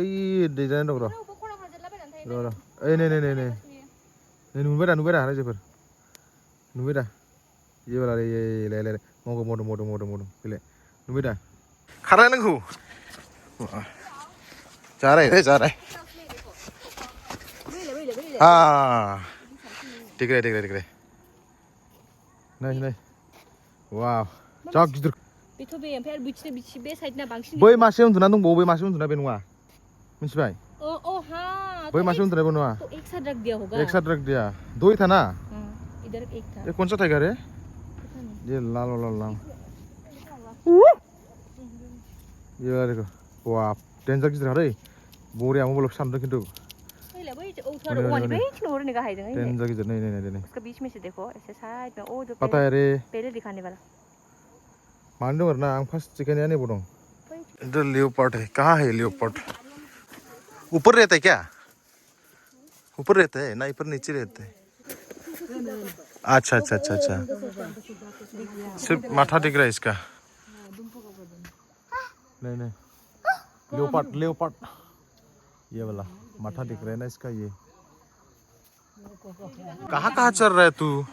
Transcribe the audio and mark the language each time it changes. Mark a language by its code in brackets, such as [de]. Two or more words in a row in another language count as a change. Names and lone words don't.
[brx] दैजानाय दं र' ओइ नै नुबाय दा रायजोफोर नुबाय दा येबालाय मदम फैलाय नुबाय दा खारलायनांगौ जाराय दिग्रे नै वाव जा गिदिर बेथ' बे ओमफ्राय आरो बे साइडना बांसिन बै मासे उन्दुना दंबावो बै मासे उन्दुना बे नङा मिथिबाय बै मासे उन्दुना बे नङा [hi] एक साथ रख दिया होगा एक साथ रख दिया दो ही था ना इधर एक था ये कौन सा टाइगर है ये लाल ये देखो वाह [brx] डेन्जार गिदिर रे बरिया मबाइलाव सानदों खिन्थु डेन्जार गिदिर नै [hi] उसका बीच में से देखो ऐसे साइड में ओ जो पता है रे पहले दिखाने वाला मान दो ना आं फर्स्ट दिखाने आने बोल इधर लियोपार्ड है कहाँ है लियोपार्ड ऊपर रहता है क्या ऊपर रहता है ना ऊपर नीचे रहता है अच्छा सिर्फ माथा दिख रहा है इसका नहीं लियोपार्ड ये वाला माथा दिख रहा है ना इसका ये कहाँ चल रहा है तू